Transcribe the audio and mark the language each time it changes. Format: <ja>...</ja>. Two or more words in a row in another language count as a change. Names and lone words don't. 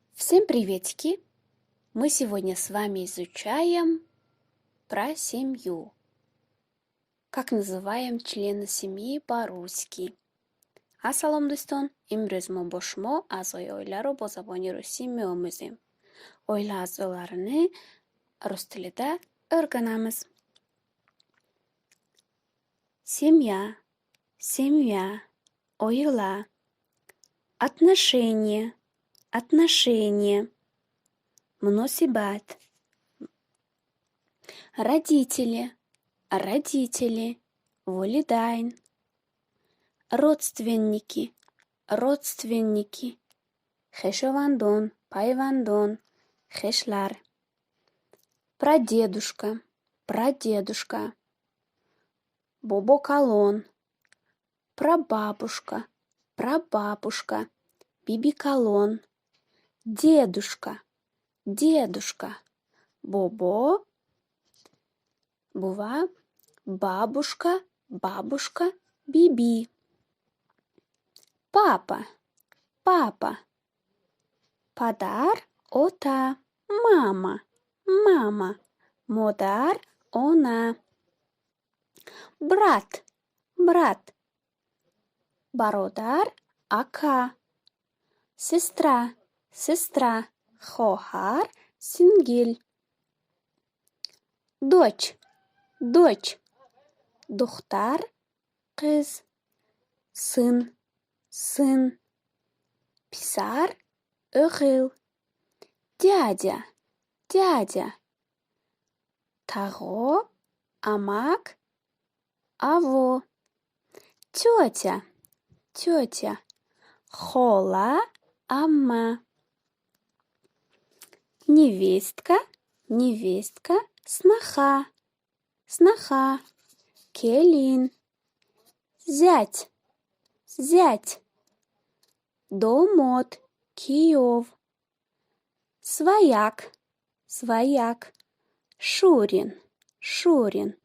<ru>Всем приветики! Мы сегодня с вами изучаем про семью. Как называем члена семьи по-русски?</ru> <tg>Ассалом достон, имрӯз мо бо шумо аъзои оиларо бо забони русӣ меомӯзем.</tg> <uz>Оила аъзоларини рус тилида o'rganamiz.</uz> <ru>Семья, семья, oila, отношения, отношения, мносибат, родители, родители, волидайн, родственники, родственники,</ru> <tg>хешовандон, пайвандон,</tg> <ru>хешлар, прадедушка, прадедушка, бобокалон, прабабушка, прабабушка, бибикалон, дедушка, дедушка, бобо, бува, бабушка, бабушка, биби, папа, папа, падар, ота, мама, мама, модар, она, брат, брат,</ru> <tg>бародар, ака,</tg> <ru>сестра, сестра, хоҳар, сингил, дочь, дочь, духтар, қиз, сын, сын, писар, o'g'il, дядя, дядя,</ru> <tg>тағо, амак, аво,</tg> <ru>тетя, тетя,</ru> <tg>хола, амма,</tg> <ru>невестка, невестка, сноха, сноха, келин, зять, зять, домот, киев, свояк, свояк, шурин, шурин,</ru>